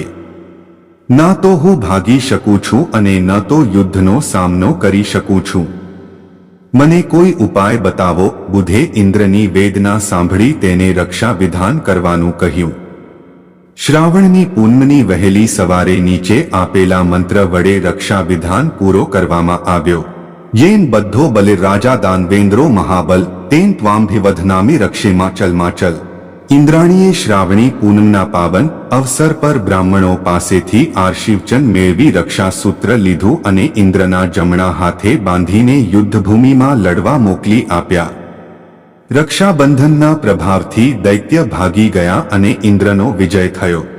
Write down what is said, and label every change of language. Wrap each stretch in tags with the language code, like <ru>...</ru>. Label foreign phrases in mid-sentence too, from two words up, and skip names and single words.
<gu>ના તો હું ભાગી શકું છું અને ન તો યુદ્ધનો સામનો કરી શકું છું. મને કોઈ ઉપાય બતાવો. બુધે ઇન્દ્રની વેદના સાંભળી તેને રક્ષા વિધાન કરવાનું કહ્યું. શ્રાવણની પૂનમની વહેલી સવારે નીચે આપેલા મંત્ર વડે રક્ષા વિધાન પૂરો કરવામાં આવ્યો.</gu> <sa>येन बद्धो बलिराजा दानवेन्द्रो महाबल तेन त्वाम्भिवधनामि रक्षेमाचल.</sa> <gu>ઇન્દ્રાણીએ શ્રાવણી પૂનમના પાવન અવસર પર બ્રાહ્મણો પાસેથી આશીર્વચન મેળવી રક્ષાસૂત્ર લીધું અને ઇન્દ્રના જમણા હાથે બાંધીને યુદ્ધભૂમિમાં લડવા મોકલી આપ્યા. રક્ષાબંધનના પ્રભાવથી દૈત્ય ભાગી ગયા અને ઇન્દ્રનો વિજય થયો.</gu>